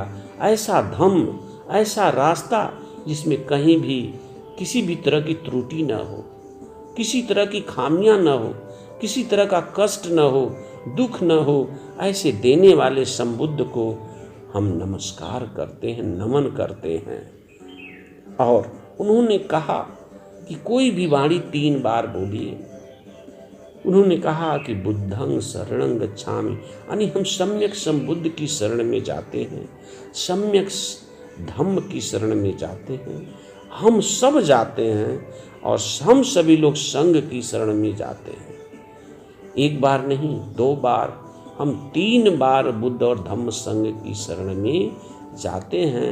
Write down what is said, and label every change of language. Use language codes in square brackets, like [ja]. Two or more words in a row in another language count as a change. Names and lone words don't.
[hi] ऐसा धम्म, ऐसा रास्ता जिसमें कहीं भी किसी भी तरह की त्रुटि न हो, किसी तरह की खामियां न हो, किसी तरह का कष्ट न हो, दुख न हो, ऐसे देने वाले संबुद्ध को हम नमस्कार करते हैं, नमन करते हैं। और उन्होंने कहा कि कोई भी वाणी 3 बार बोलिए। उन्होंने कहा कि [pi] बुद्धं शरणं गच्छामि, [hi] यानी हम सम्यक संबुद्ध की शरण में जाते हैं, सम्यक धम्म की शरण में जाते हैं। हम सब जाते हैं और हम सभी लोग संघ की शरण में जाते हैं। 1 बार नहीं, 2 बार, हम 3 बार बुद्ध और धम्म संघ की शरण में जाते हैं।